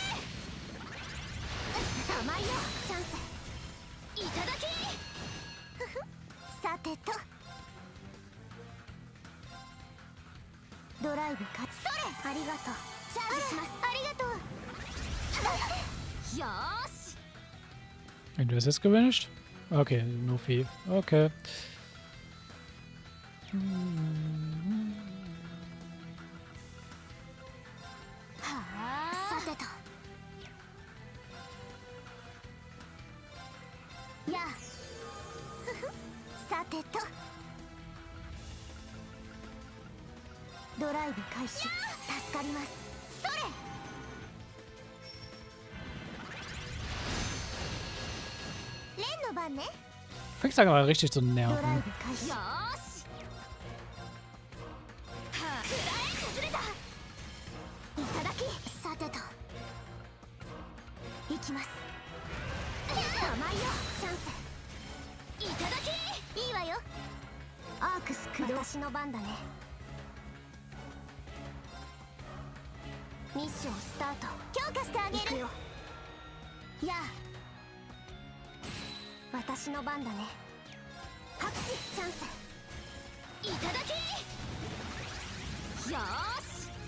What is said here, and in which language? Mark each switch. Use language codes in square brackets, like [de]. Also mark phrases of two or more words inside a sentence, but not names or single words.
[ja] え甘いよチャンスいただきさてとドライブかそれありがとうチャージしますありがとうよーし [de] Und du hast jetzt gewünscht? Okay, nur Vieh. Okay. [ja] さてとやあさてとドライブ開始助かりますそれレンの番ね [de] Fängst langsam mal richtig zu [ja] ドライ [de] nerven. [ja] ブ開始よーし崩れたいただきさてといきます甘いよチャンスいただきいいわよアークス駆動私の番だねミッションスタート強化してあげるよやあ私の番だね拍手チャンスいただきよーし